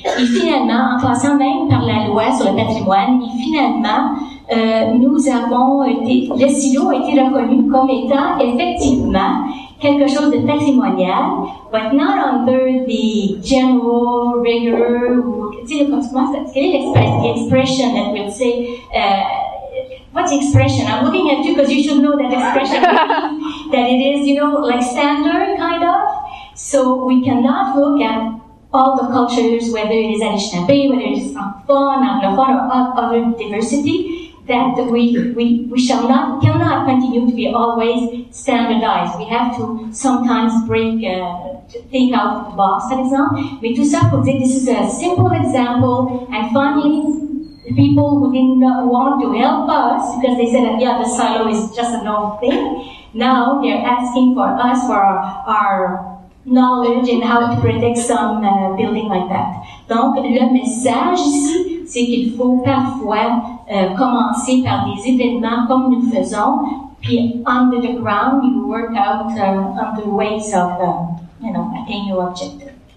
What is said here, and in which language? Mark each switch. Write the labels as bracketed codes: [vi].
[fr] Et finalement, en passant même par la loi sur le patrimoine, et finalement, le silo a été reconnu comme étant effectivement quelque chose de patrimonial, [en] but not under the general, regular, [fr] tu sais, quelle est l'expression [en] that will say, what's the expression? I'm looking at you because you should know that expression, that it is, like standard, kind of. So we cannot look at all the cultures, whether it is Anishinaabe, whether it is Francophone, Anglophone, or other diversity, that we cannot continue to be always standardized. We have to sometimes think out of the box, for example. [fr] Mais tout ça pour dire, [en] this is a simple example, and finally, the people who didn't want to help us, because they said that, yeah, the silo is just an old thing, now they're asking for us for our knowledge and how to protect some building like that. [fr] Donc, le message ici, c'est qu'il faut parfois commencer par des événements comme nous faisons, puis [en] under the ground, you work out other ways of, attaining your objective.